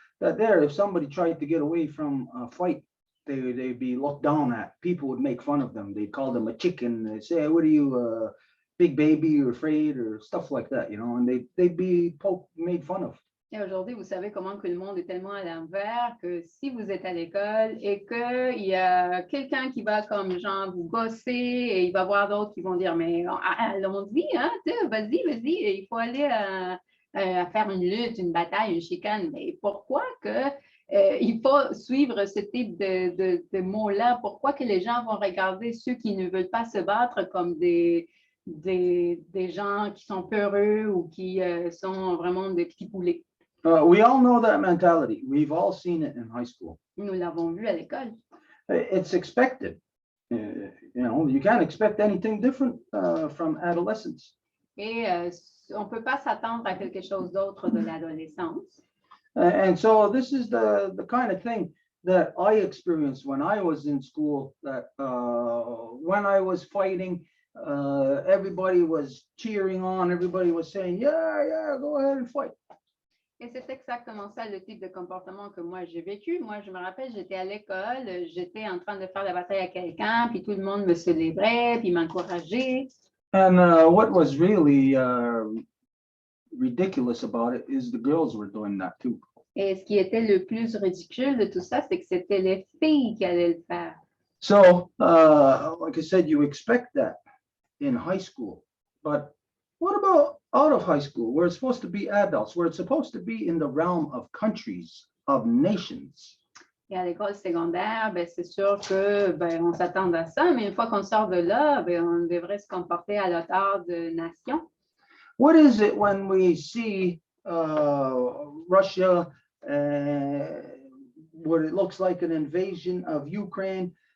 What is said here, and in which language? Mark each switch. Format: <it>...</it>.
<en>that there, if somebody tried to get away from a fight, they'd be looked down at. People would make fun of them. They'd call them a chicken. They'd say, what are you, big baby, or afraid, or stuff like that, you know, and they'd be made fun of.</en> <fr>Et aujourd'hui, vous savez comment que le monde est tellement à l'envers que si vous êtes à l'école et qu'il y a quelqu'un qui va comme genre vous gosser et il va y avoir d'autres qui vont dire, mais allons-y, hein, vas-y, et il faut aller à faire une lutte, une bataille, une chicane. Mais pourquoi que il faut suivre ce type de mots-là? Pourquoi que les gens vont regarder ceux qui ne veulent pas se battre comme des gens qui sont peureux ou qui sont vraiment des petits poulets?</fr> <en>We all know that mentality. We've all seen it in high school.</en> <fr>Nous l'avons vu à l'école.</fr> <en>It's expected. You know, you can't expect anything different from adolescence.</en> <fr>Et on ne peut pas s'attendre à quelque chose d'autre de l'adolescence.</fr> <en>And so this is the kind of thing that I experienced when I was in school, that when I was fighting, everybody was cheering on, everybody was saying, yeah, go ahead and fight.</en> <fr>Et c'est exactement ça le type de comportement que moi j'ai vécu. Moi, je me rappelle, j'étais à l'école, j'étais en train de faire la bataille à quelqu'un, puis tout le monde me célébrait, puis m'encourageait.</fr> <en>And what was really ridiculous about it is the girls were doing that too.</en> <fr>Et ce qui était le plus ridicule de tout ça, c'est que c'était les filles qui allaient le faire.</fr> <en>So, like I said, you expect that in high school, but what about out of high school, where it's supposed to be adults, where it's supposed to be in the realm of countries, of nations?</en> <fr>Et à l'école secondaire, ben, c'est sûr que ben, on s'attend à ça, mais une fois qu'on sort de là, ben, on devrait se comporter à l'auteur de nations.</fr> <en>What is it when we see Russia, what it looks like an invasion of Ukraine?</en>